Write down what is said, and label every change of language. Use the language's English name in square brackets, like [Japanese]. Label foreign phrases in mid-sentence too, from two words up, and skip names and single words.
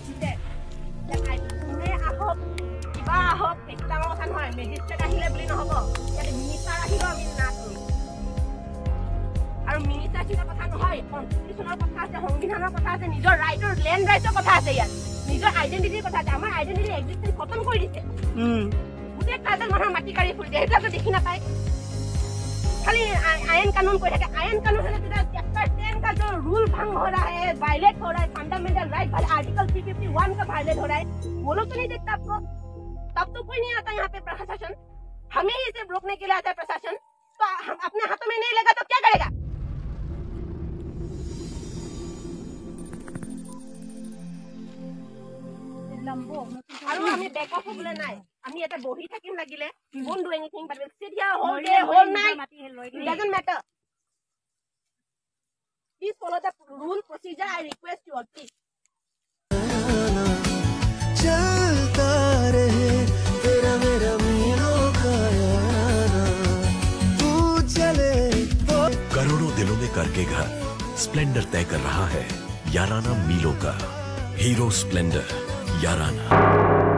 [Assamese] কোনে আহক কিবা আহক সেইটো ডাঙৰ কথা নহয়, মেজিষ্ট্ৰেট আহিলে বুলি নহ'ব, ইয়াতে মিনিষ্টাৰ আহিব আমি না কৰিম। আৰু মিনিষ্টাৰ চিন্তা কথা নহয়, কনষ্টিটিউচনৰ কথা আছে, সংবিধানৰ কথা আছে, নিজৰ ৰাইটৰ লেণ্ড ৰাইটৰ কথা আছে, ইয়াত নিজৰ আইডেণ্টিটিৰ কথা আছে। আমাৰ [English] identity existence [Assamese] খতম কৰি দিছে, গোটেই ট্ৰাইবেল মানুহৰ মাটি কাঢ়ি ফুৰিছে, সেইবিলাক দেখি নাপায়, [Hindi] खाली आयन कानून कोई है, आयन कानून है चैप्टर 10 का जो रूल भंग हो रहा है, वायलेट हो रहा है, [English] fundamental right [Hindi] वाले आर्टिकल 351 का वायलेट हो रहा है, वो लोग तो नहीं देखता आपको, तब तो कोई नहीं आता यहाँ पे प्रशासन, हमें ही इसे रोकने के लिए आता है प्रशासन, तो हम अपने हाथों में नहीं लगा तो क्या करेगा? [Assamese] আৰু আমি [English] back off [Assamese] হ'বলৈ নাই, আমি এটা বহি থাকিম লাগিলে, [English] won't do anything but we'll sit here whole day whole night, it doesn't matter. Please follow the rule procedure, I request you all, please. [Hindi] चलता रहे तेरा मेरा मीलों का याराना, तू चले तो। करोड़ों दिलों में करके घर स्प्लेंडर तय कर रहा है याराना मीलों का। हीरो स्प्लेंडर याराना।